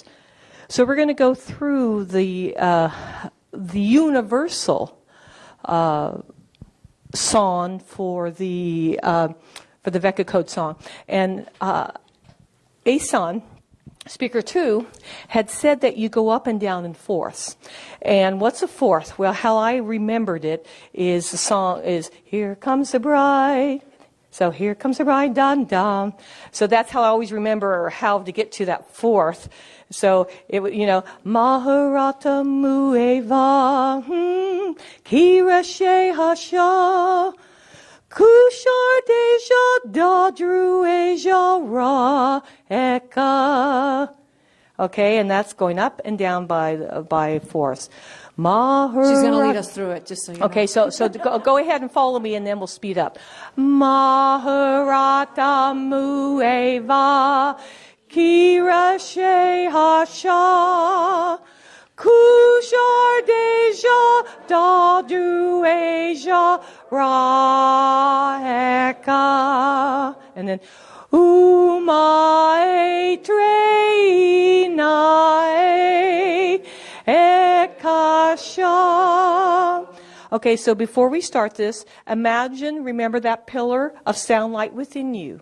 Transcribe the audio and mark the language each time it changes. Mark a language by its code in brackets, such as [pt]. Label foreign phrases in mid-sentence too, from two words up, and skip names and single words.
[en] So we're going to go through the universal song for the Vecca code song, and Asan, speaker 2, had said that you go up and down in fourths. And what's a fourth? Well, how I remembered it is the song is "Here Comes the Bride." So here comes the bride, dun dun. So that's how I always remember how to get to that fourth. So it would, Maharata Mueva, Kira Hasha, Kushar Deja Dadru Eja Ra Eka. Okay, and that's going up and down by fourths. Maharata. She's going to lead us through it, just so you know. Okay, so go ahead and follow me, and then we'll speed up. Maharata Mueva, Kira Hasha, Kushar Deja Dadu Asia Raeka. And then Umae Treinae Ekasha. Okay, so before we start this, remember that pillar of sound light within you.